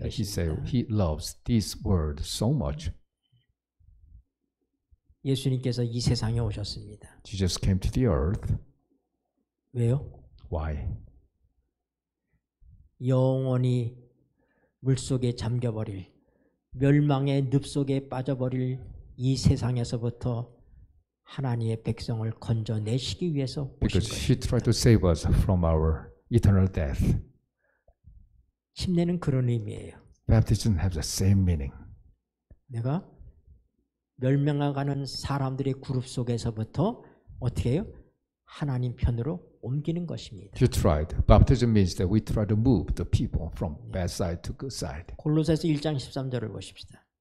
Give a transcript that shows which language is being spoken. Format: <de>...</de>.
<en>He said</en> <ko>계십니다.</ko> <en>he loves this word so much.</en> <ko>예수님께서 이 세상에 오셨습니다.</ko> <en>Jesus came to the earth.</en> <ko>왜요?</ko> <en>Why?</en> <ko>영원히 물속에 잠겨버릴 멸망의 늪속에 빠져버릴 이 세상에서부터 하나님의 백성을 건져내시기 위해서 오신</ko> <en>Because</en> <ko>거예요.</ko> <en>he tried to save us from our eternal death.</en> <ko>침례는 그런 의미예요.</ko> <en>Baptism has the same meaning.</en> <ko>내가 멸망해가는 사람들의 그룹 속에서부터 어떻게 해요? 하나님 편으로 옮기는 것입니다.</ko> <en>You tried. Baptism means that we try to move the people from bad side to good side.</en> <ko>골로새서 1장 13절을 보십시다.</ko>